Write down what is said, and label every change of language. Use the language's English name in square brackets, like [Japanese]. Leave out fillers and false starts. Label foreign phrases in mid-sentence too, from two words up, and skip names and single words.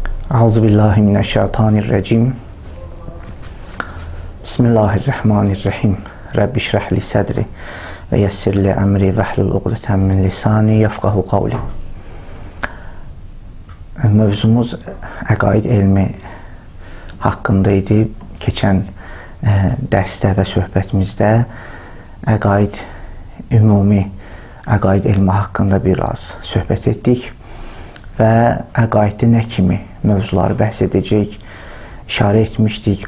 [Arabic] أعوذ بالله من الشيطان الرجيم. بسم الله الرحمن الرحيم. رَبِّ اشْرَحْ لِي صَدْرِي وَيَسِّرْ لِي أَمْرِي وَاحْلُلْ عُقْدَةً مِنْ لِسَانِي يَفْقَهُوا قَوْلِي. [Azerbaijani] Mövzumuz əqaid elmi haqqındaydı. Keçən dərsdə və söhbətimizdə əqaid, ümumi əqaid elmi haqqında biraz söhbət etdik və əqaiddə nə kimi mövzuları bəhs edəcək, işarə etmişdik.